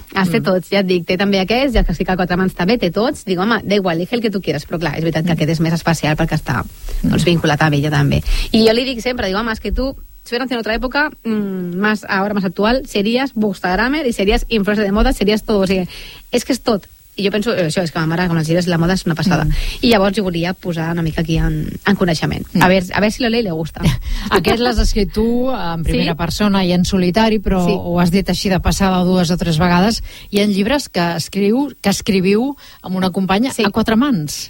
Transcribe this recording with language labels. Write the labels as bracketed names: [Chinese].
[Catalan] Has de tots, ja et dic, té també aquest, ja que sí que el 4 mans també té tots. Digo, home, [Spanish] da igual, elige el que tu quieras, [Catalan] però clar, és veritat que aquest és més especial perquè està doncs, vinculat a ella també. I jo li dic sempre, digo, home, és que tu... [Spanish] Si hubieras nacido en otra época, más ahora, más actual, serías bookstagrammer y serías influencer de moda, serías todo. [Catalan] O sigui, és que és tot. I jo penso, això, és que ma mare, com els llibres, la moda és una passada. I llavors jo volia posar una mica aquí en coneixement. A veure si [Spanish] lo lee [Catalan] i li gusta. Aquest l'has escrit tu en primera sí? persona i en solitari, però sí. Ho has dit així de passada 2 o 3 vegades. I en llibres que escriviu amb una companya sí. A 4 mans.